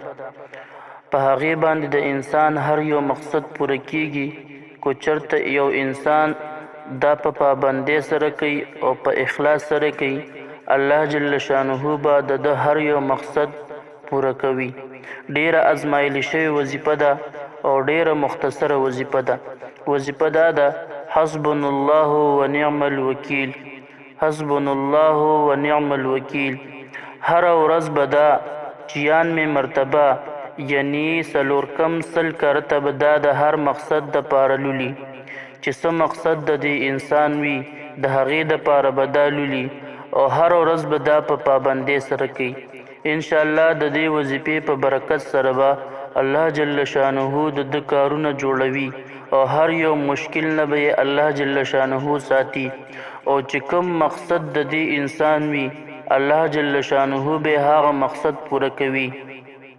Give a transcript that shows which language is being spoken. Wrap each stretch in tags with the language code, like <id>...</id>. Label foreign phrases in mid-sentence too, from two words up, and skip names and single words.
<ps>په هغې باندې د انسان هر یو مقصد پوره کیږي کو چرته یو انسان دا په پابندۍ سره کوي او په اخلاص سره کوي، الله</ps> <ar>جل شانه</ar> <ps>به د هر یو مقصد پوره کوي. ډیره ازمایلی شوې وظیفه ده او ډیره مختصره وظیفه ده. وظیفه دا ده:</ps> <ar>حسبنا الله ونعم الوکیل. حسبنا الله ونعم الوکیل.</ar> <ps>هر ورځ به دا چیان می مرتبه یعنی څلور کم سل کرته به دا د هر مقصد د پاره لولي چې څه مقصد د دې انسان وي د هغې د پاره به دا لولي او هر ورځ به دا په پابندۍ سره کوي.</ps> <ar>انشاءالله</ar> <ps>د دې وظیفې په برکت سره به الله</ps> <ar>جل شانه</ar> <ps>د کارونه جوړوي او هر یو مشکل نه به الله</ps> <ar>جل شانه</ar> <ps>ساتي او چې کوم مقصد د دې انسان وي الله</ps> <ar>جل شانه</ar> <ps>به هغه مقصد پوره کوي.</ps>